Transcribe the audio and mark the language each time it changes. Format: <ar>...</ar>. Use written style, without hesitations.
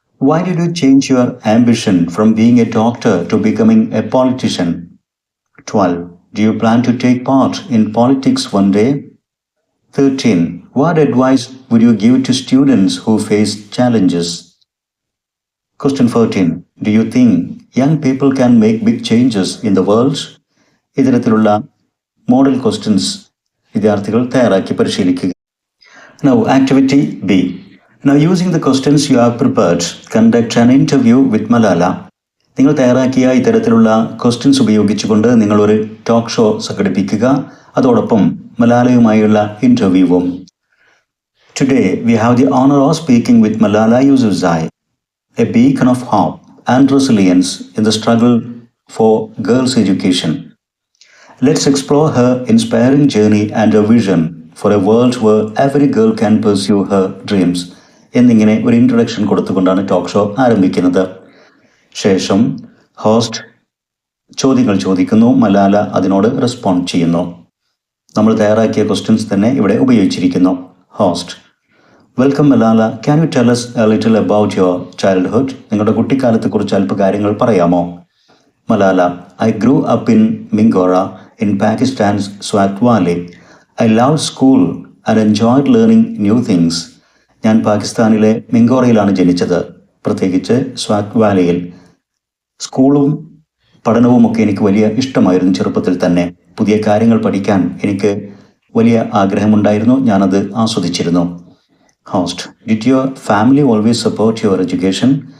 <en>Why did you change your ambition from being a doctor to becoming a politician? 12. Do you plan to take part in politics one day? 13. What advice would you give to students who face challenges? Question 14. Do you think young people can make big changes in the world?</en> <ml>ഇത്തരത്തിലുള്ള model questions വിദ്യാർത്ഥികൾ തയ്യാറാക്കി പരിശീലിക്കുക.</ml> <en>Now, activity B. Now, using the questions you have prepared, conduct an interview with Malala.</en> <ml>നിങ്ങൾ തയ്യാറാക്കിയ ഇത്തരത്തിലുള്ള questions ഉപയോഗിച്ചുകൊണ്ട് നിങ്ങളൊരു talk show സംഘടിപ്പിക്കുക. അതോടൊപ്പം മലാലയുമായുള്ള ഇൻ്റർവ്യൂവും.</ml> <en>Today, we have the honor of speaking with Malala Yousafzai, a beacon of hope and resilience in the struggle for girls' education. Let's explore her inspiring journey and her vision for a world where every girl can pursue her dreams.</en> <ml>എന്നിങ്ങനെ ഒരു introduction കൊടുത്തുകൊണ്ടാണ് talk show ആരംഭിക്കുന്നത്. ശേഷം host ചോദ്യങ്ങൾ ചോദിക്കുന്നു, മലാല അതിനോട് respond ചെയ്യുന്നു. നമ്മൾ തയ്യാറാക്കിയ ക്വസ്റ്റ്യൻസ് തന്നെ ഇവിടെ ഉപയോഗിച്ചിരിക്കുന്നു.</ml> <en>Host: welcome Malala, can you tell us a little about your childhood?</en> <ml>നിങ്ങളുടെ കുട്ടിക്കാലത്തെക്കുറിച്ച് അല്പ കാര്യങ്ങൾ പറയാമോ?</ml> <en>Malala: I grew up in Mingora in Pakistan's Swat Valley. I loved school and enjoyed learning new things.</en> <ml>ഞാൻ പാകിസ്ഥാനിലെ മിങ്കോറയിലാണ് ജനിച്ചത്, പ്രത്യേകിച്ച് സ്വാറ്റ് വാലിയിൽ. സ്കൂളും പഠനവുമൊക്കെ എനിക്ക് വലിയ ഇഷ്ടമായിരുന്നു. ചെറുപ്പത്തിൽ തന്നെ പുതിയ കാര്യങ്ങൾ പഠിക്കാൻ എനിക്ക് വലിയ ആഗ്രഹമുണ്ടായിരുന്നു. ഞാനത് ആസ്വദിച്ചിരുന്നു.</ml> <en>Host: did your family always support your education?</en>